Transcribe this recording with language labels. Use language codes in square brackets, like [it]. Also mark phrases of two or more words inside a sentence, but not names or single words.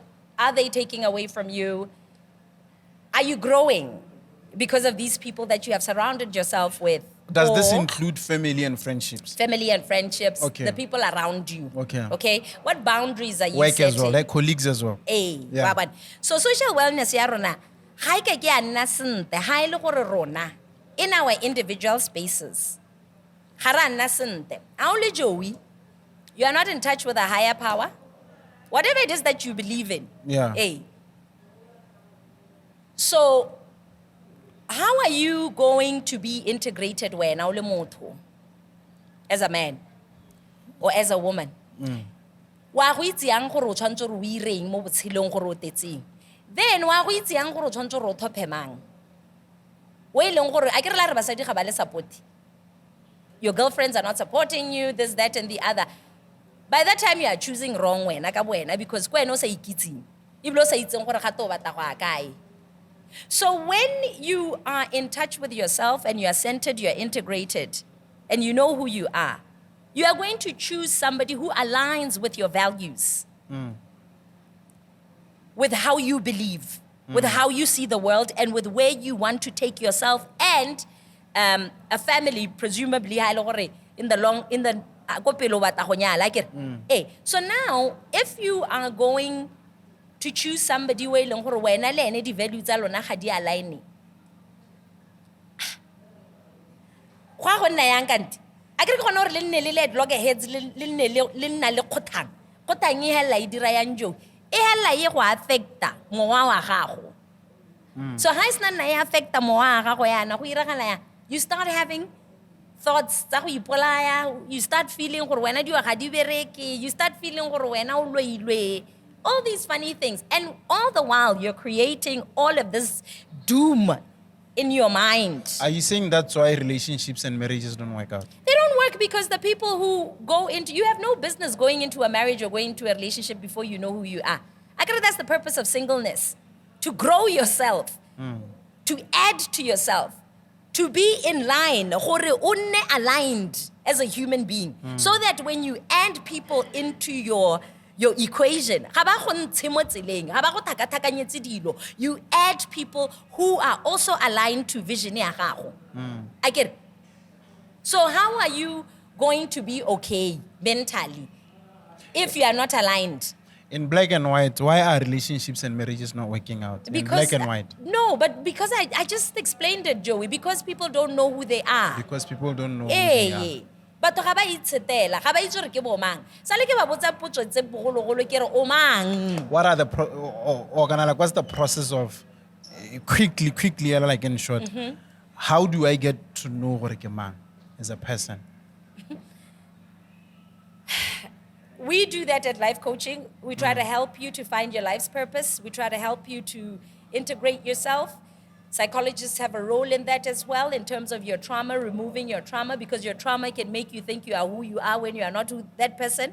[en] Are they taking away from you? Are you growing because of these people that you have surrounded yourself with Does this Or- include family and friendships? Family and friendships, Okay. the people around you. Okay. Okay. What boundaries are you Work setting? as well, like colleagues as well. Yeah. [tn] Wa bona. So [en] social wellness [tn] ya rona ga e ke a nna sentle ha e le gore rona [en] in our individual spaces [tn] ga ra nna sentle. Ha o le [en] Joey, you are not in touch with a higher power. Whatever it is that you believe in. Yeah. So how are you going to be integrated when [tn] o le motho [en] as a man or as a woman? [tn] Wa go itse yang gore o tshwantse re o ireng mo botshelong gore o tetseng. Then wa go itse yang gore o tshwantse re o thophe mang. O e leng gore a ke re la re basadi ga ba le support. [en] Your girlfriends are not supporting you, this, that, and the other. By that time, you are choosing wrong [tn] wena ka wena [en] because [tn] kwena o sa ikitseng. Ebile o sa itseng gore ga to o batla go ya kae. [en] So when you are in touch with yourself and you are centered, you are integrated, and you know who you are going to choose somebody who aligns with your values, with how you believe, with how you see the world, and with where you want to take yourself and a family, presumably, in the so now, if you are going to choose somebody who [tn] eleng gore wena le ene di value tsa lona ga di align. Go a go nna yang kante. A ke re gona gore le nne le loggerheads le nne le nna le kgothang. Kgothang e hela e dira yang jo. E hela e go affecta mowa wa gago. So ha isna nna e affecta mowa wa gago yana go iragala ya. [en] You start having thoughts [tn] tsa go ipolaya, [en] you start feeling [tn] gore wena di wa ga di bereke, [en] you start feeling [tn] gore wena o loilwe. [en] All these funny things. And all the while, you're creating all of this doom in your mind. Are you saying that's why relationships and marriages don't work out? They don't work because the people who go into, you have no business going into a marriage or going into a relationship before you know who you are. I guess that's the purpose of singleness. To grow yourself, to add to yourself, to be in line, [tn] gore o nne [en] aligned as a human being. So that when you add people into your equation, you add people who are also aligned to vision. I get it. So how are you going to be okay mentally if you are not aligned? In black and white, why are relationships and marriages not working out? In black and white. No, but because I just explained it, Joey, because people don't know who they are. Because people don't know who they are. [tn] Batho ga ba itshetela, ga ba itse re ke bo mang. Sale ke ba botsa potso tse bogologolo ke re o mang. [en] What are the what's the process of quickly like in short? How do I get to know [tn] gore ke mang [en] as a person? We do that at life coaching. We try to help you to find your life's purpose. We try to help you to integrate yourself. Psychologists have a role in that as well, in terms of your trauma, removing your trauma, because your trauma can make you think you are who you are when you are not that person.